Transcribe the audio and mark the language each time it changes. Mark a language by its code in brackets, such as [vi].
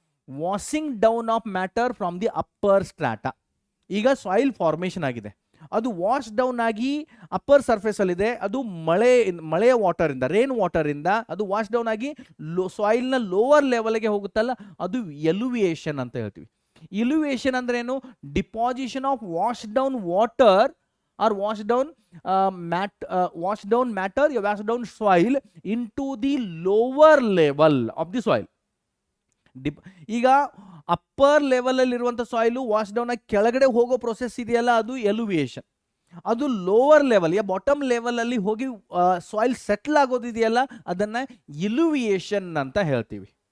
[en] Washing down of matter from the upper strata. [kn] ಈಗ soil formation ಆಗಿದೆ, ಅದು wash down ಆಗಿ ಅಪ್ಪರ್ ಸರ್ಫೇಸ್ ಅಲ್ಲಿ ಇದೆ, ಅದು ಮಳೆಯ ವಾಟರ್ ಇಂದ, ರೇನ್ ವಾಟರ್ ಇಂದ ಅದು ವಾಶ್ ಡೌನ್ ಆಗಿ ಸಾಯಿಲ್ ನ ಲೋವರ್ ಲೆವೆಲ್ಗೆ ಹೋಗುತ್ತಲ್ಲ, ಅದು ಎಲುವಿಯೇಷನ್ ಅಂತ ಹೇಳ್ತೀವಿ. ಇಲುವಿಯೇಷನ್ ಅಂದ್ರೆ ಏನು? [en] Deposition of wash down water or wash down matter, you wash down soil into the lower level of the soil. [kn] ಈಗ ಅಪ್ಪರ್ ಲೆವೆಲ್ ಅಲ್ಲಿ ಇರುವಂತ ಸಾಯಿಲ್ ವಾಶ್ ಡೌನ್ ಆಗಿ ಕೆಳಗಡೆ ಹೋಗೋ ಪ್ರೊಸೆಸ್ ಇದೆಯಲ್ಲ, ಅದು ಎಲುವಿಯೇಷನ್. ಅದು ಲೋವರ್ ಲೆವೆಲ್, ಬಾಟಮ್ ಲೆವೆಲ್ ಅಲ್ಲಿ ಹೋಗಿ ಸಾಯಿಲ್ ಸೆಟ್ಲ್ ಆಗೋದಿದೆಯಲ್ಲ, ಅದನ್ನ ಇಲುವಿಯೇಷನ್ ಅಂತ ಹೇಳ್ತೀವಿ.